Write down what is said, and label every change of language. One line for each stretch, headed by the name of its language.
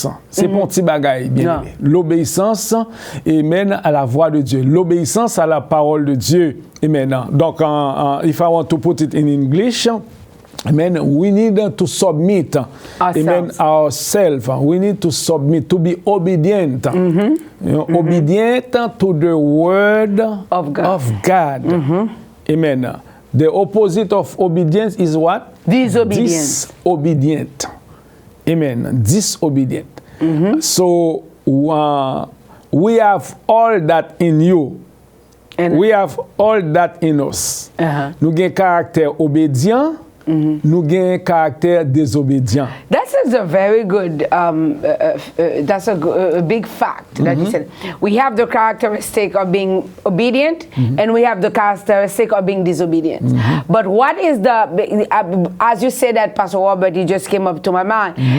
French: C'est mon petit bagaille, bien aimé. L'obéissance, amen, à la voix de Dieu. L'obéissance à la parole de Dieu. Amen.
English: Donc, if I want to put it in English, amen, we need to submit ourselves. We need to submit, to be obedient. Obedient to the word of God. Amen. The opposite of obedience is what? Disobedience. Disobedient. Amen. Disobedient. So we have all that in you. We have all that in us.
French: Nous avons un caractère obédiant. Nous avons un caractère désobédiant.
English: That is a very good, that's a big fact that you said. We have the characteristic of being obedient and we have the characteristic of being disobedient. But what is as you said that, Pastor Robert, it just came up to my mind.